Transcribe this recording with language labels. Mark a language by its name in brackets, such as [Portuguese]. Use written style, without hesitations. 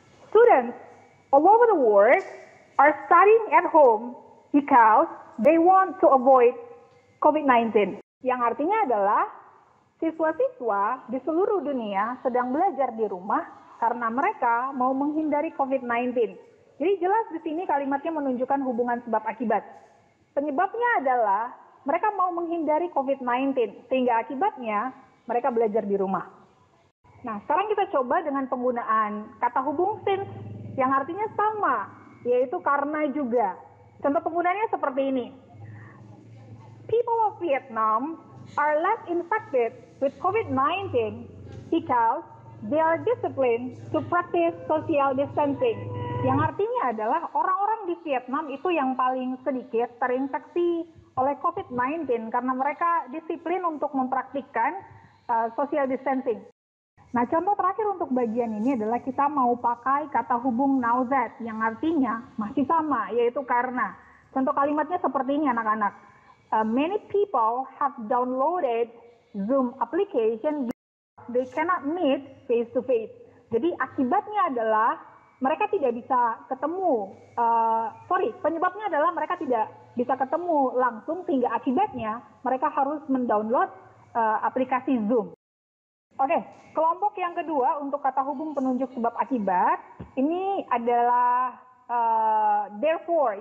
[English] Students all over the world are studying at home because they want to avoid COVID-19. [Indonesian] Yang artinya adalah siswa-siswa di seluruh dunia sedang belajar di rumah karena mereka mau menghindari COVID-19. Jadi jelas di sini kalimatnya menunjukkan hubungan sebab akibat. Penyebabnya adalah mereka mau menghindari COVID-19 sehingga akibatnya mereka belajar di rumah. Nah, sekarang kita coba dengan penggunaan kata hubung since yang artinya sama, yaitu karena juga. Contoh penggunaannya seperti ini. [English] People of Vietnam are less infected with COVID-19 because they are disciplined to practice social distancing. [Indonesian] Yang artinya adalah orang-orang di Vietnam itu yang paling sedikit terinfeksi oleh COVID-19 karena mereka disiplin untuk mempraktikkan social distancing. Nah, contoh terakhir untuk bagian ini adalah kita mau pakai kata hubung now that yang artinya masih sama, yaitu karena. Contoh kalimatnya seperti ini anak-anak. [English] Many people have downloaded Zoom application because they cannot meet face to face. [Indonesian] Jadi akibatnya adalah mereka tidak bisa ketemu. Penyebabnya adalah mereka tidak bisa ketemu langsung sehingga akibatnya mereka harus mendownload aplikasi Zoom. Oke, kelompok yang kedua untuk kata hubung penunjuk sebab akibat ini adalah therefore.